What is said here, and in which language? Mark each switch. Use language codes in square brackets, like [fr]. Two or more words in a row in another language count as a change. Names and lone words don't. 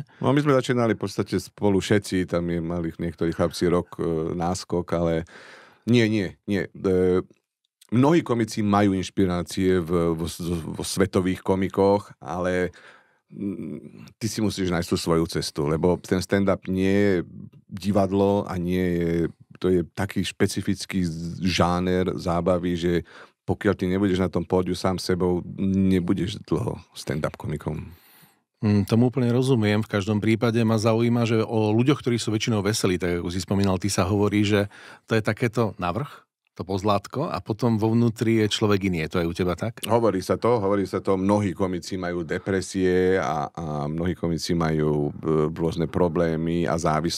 [sk] No my sme začínali v podstate spolu všetci, tam mali niektorí chlapci rok náskok, ale nie. Mnohí komici majú inšpirácie vo svetových komikoch, ale ty si musíš nájsť tú svoju cestu, lebo ten stand-up nie je divadlo a to je taký špecifický žáner zábavy, že pokiaľ ty nebudeš na tom pódiu sám sebou, nebudeš dlho stand-up komikom. Tomu úplne rozumiem. V každom prípade ma zaujíma, že o ľuďoch, ktorí sú väčšinou veselí, tak ako si spomínal, ty sa hovorí, že to je takéto navrch, to pozlátko, a potom vo vnútri je človek iný. Je to aj u teba tak? Hovorí sa to. Mnohí komici majú depresie a mnohí komici majú rôzne problémy a závislosti.